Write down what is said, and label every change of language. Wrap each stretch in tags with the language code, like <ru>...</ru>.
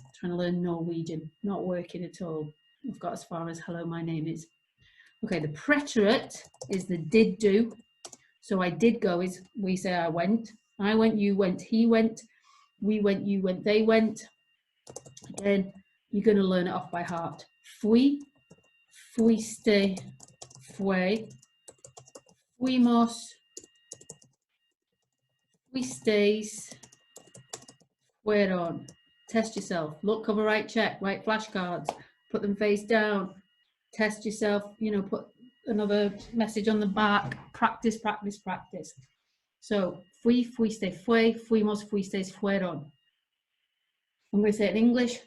<en>Trying to learn Norwegian. Not working at all. I've got as far as hello, my name is. Okay, the preterite is the did do. So I did go is we say I went. I went, you went, he went. We went, you went, they went. Again, you're going to learn it off by heart.</en> <es>Fui, fuiste, fue, fuimos, fuisteis, fueron.</es> <en>Test yourself. Look, cover, right, check, write flashcards, put them face down. Test yourself, put another message on the back. Practice, practice, practice. So,</en> <es>fui, fuiste, fue, fuimos, fuisteis, fueron.</es> <en>I'm going to say it in English.</en>